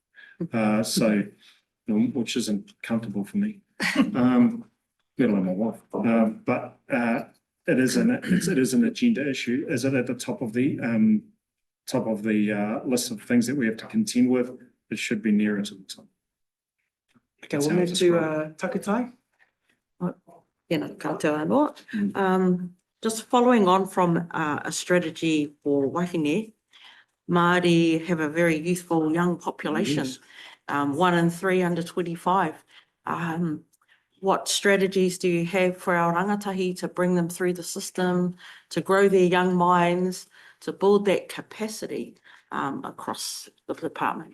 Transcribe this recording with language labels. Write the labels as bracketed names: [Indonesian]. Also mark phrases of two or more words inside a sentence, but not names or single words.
[English] Which isn't comfortable for me. Let alone my wife. But it is an agenda issue. Is it at the top of the list of things that we have to contend with? It should be nearer to the top. Okay, we'll move to Takutai. [Māori] Ka te anoa. [English] Just following on from a strategy for wahine, Māori have a very youthful young population. Yes. 1 in 3 under 25. What strategies do you have for our rangatahi to bring them through the system, to grow their young minds, to build that capacity across the department?